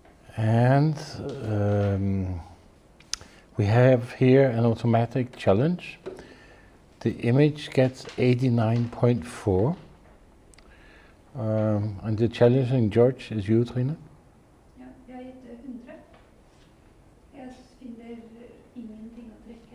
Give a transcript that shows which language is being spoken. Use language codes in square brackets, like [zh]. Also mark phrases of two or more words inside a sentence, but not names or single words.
[en] And we have here an automatic challenge. The image gets 89.4. And the challenging judge is you, Trine. [no] Ja, jeg har gitt 100. Jeg finner ingenting å trekke.